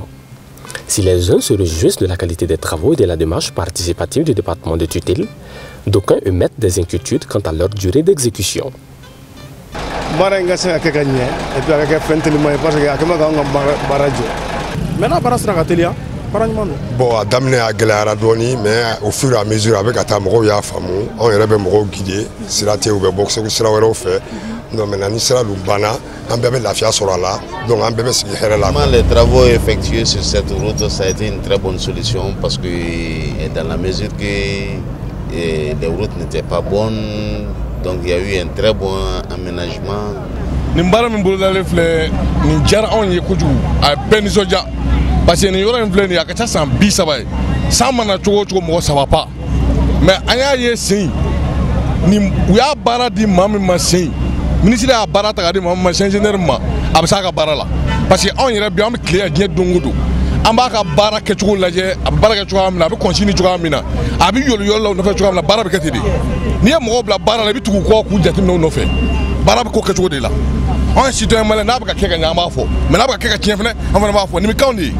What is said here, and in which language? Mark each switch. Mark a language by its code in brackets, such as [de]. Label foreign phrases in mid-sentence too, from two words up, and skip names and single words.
[fr] Si les uns se réjouissent de la qualité des travaux et de la démarche participative du département de tutelle, d'aucuns émettent des inquiétudes quant à leur durée d'exécution. Bon, [bm] a daminɛ a gɛlɛyara dɔɔni mais [fr] au fur et à mesure [bm] a bɛ ka taa mɔgɔw y'a faamu anw yɛrɛ bɛ mɔgɔw guider sira tɛ u bɛ bɔ segu sira wɛrɛw fɛ [fr] donc maintenant [bm] ni sira dun banna an bɛɛ bɛ lafiya sɔrɔ a la donc an bɛɛ bɛ sigi hɛrɛ la. [fr] Les travaux effectués sur cette route, ça a été une très bonne solution parce que dans la mesure que les routes n'étaient pas bonnes, donc il y a eu un très bon aménagement. [bm] Nin baara min bolodalen filɛ nin diyara anw ye kojugu a bɛɛ nisɔndiya [fr] parce que [bm] nin yɔrɔ in filɛ nin ye a ka ca san 30 ye san mana cogo o cogo mɔgɔ saba pa mais an y'a ye sen nin u y'a baara di maa min ma sen ministre y'a baara ta k'a di maa min ma ingénieur ma a bɛ s'a ka baara la [fr] parce que [bm] anw yɛrɛ bi an bɛ tile yan diɲɛ don o don an b'a ka baara kɛcogo lajɛ a bɛ baara kɛ cogoya min na a bɛ kɔnsini cogoya min na a bɛ yɔliyɔli la o nɔfɛ cogoya min na baara bɛ kɛ ten de n'i ye mɔgɔw bila baara la i bɛ tugu u kɔ k'u jateminɛ u nɔfɛ baara bɛ k'o kɛcogo de la anw ye [fr] citoyen malien [bm] n'a bɛ ka kɛ ka ɲɛ an b'a fɔ mais n'a bɛ ka kɛ ka tiɲɛ fana an fana b'a fɔ nin bɛ k'anw de ye.